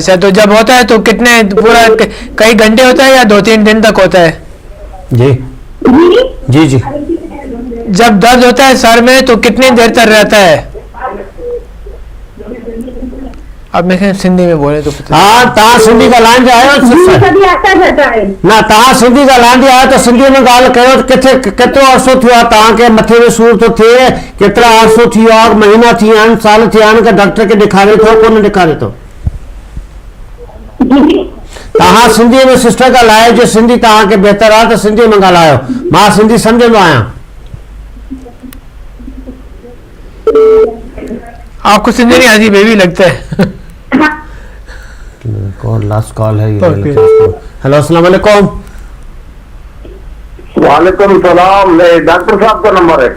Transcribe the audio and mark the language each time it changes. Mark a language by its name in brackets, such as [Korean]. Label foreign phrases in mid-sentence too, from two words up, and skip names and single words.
[Urdu] اچھا، تو جب ہوتا ہے تو کتنے پورا کئی گھنٹے ہوتا ہے یا 2-3 دن تک ہوتا ہے? جی جی جی جب درد ہوتا ہے سر میں تو کتنی دیر تک رہتا ہے? اب میں سندھی میں بولے تو [Sindhi] हाँ तव्हां सिंधी ॻाल्हाइण जा आहियो [Urdu] کبھی آتا جاتا ہے. [Sindhi] ना तव्हां सिंधी ॻाल्हाइण जा आहियो त सिंधीअ में ॻाल्हि कयो त किथे केतिरो अरसो थियो आहे तव्हांखे मथे में सूर थो थिए? केतिरा अरसो थी वियो आहे? महीना थी विया आहिनि, साल थी विया आहिनि कि डॉक्टर खे ॾेखारे थो कोन ॾेखारे थो? तव्हां सिंधीअ में सिस्टर ॻाल्हायो, जो सिंधी तव्हांखे बहितर आहे त सिंधीअ में ॻाल्हायो, मां सिंधी सम्झंदो आहियां। [Urdu] آپ کو سندھی نہیں آتی بے بی لگتا ہے. کون [English] last call [Urdu] ہے یہ؟ ہیلو [Arabic] السلام علیکم. وعلیکم السلام. [Urdu] ڈاکٹر صاحب کا نمبر ہے?